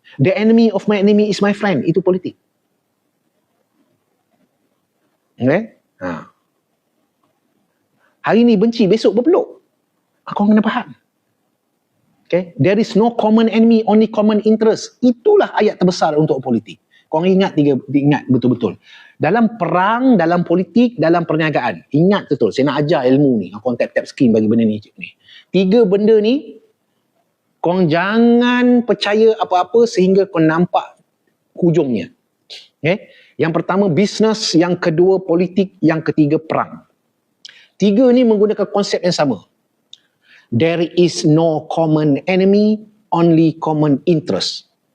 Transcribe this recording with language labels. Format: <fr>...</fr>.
<en>The enemy of my enemy is my friend.</en> <ms>Itu politik. Okay? Hari ni benci, besok berpeluk. Kau kena faham. Okay?</ms> <en>There is no common enemy, only common interest.</en> <ms>Itulah ayat terbesar untuk politik. Kau ingat betul-betul. Dalam perang, dalam politik, dalam perniagaan. Ingat betul. Saya nak ajar ilmu ni. Kau tap-tap screen bagi benda ni. 3 benda ni, kau jangan percaya apa-apa sehingga kau nampak hujungnya. Okay? Yang pertama bisnes, yang kedua politik, yang ketiga perang. 3 ni menggunakan konsep yang sama.</ms> <en>There is no common enemy, only common interest.</en>